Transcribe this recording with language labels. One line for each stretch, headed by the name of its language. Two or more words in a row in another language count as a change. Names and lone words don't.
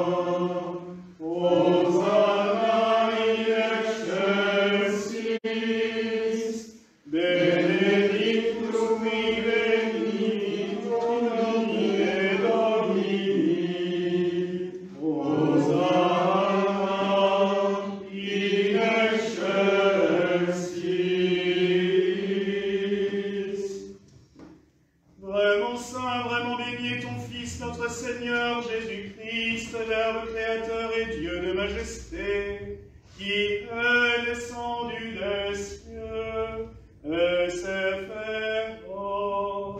Latin: Hosanna in excelsis, benedictus qui venit in nomine Domini. Hosanna in excelsis.
French: Vraiment saint, vraiment béni est ton Fils, notre Seigneur Jésus-Christ, Verbe créateur et Dieu de majesté, qui est descendu des cieux et s'est fait homme.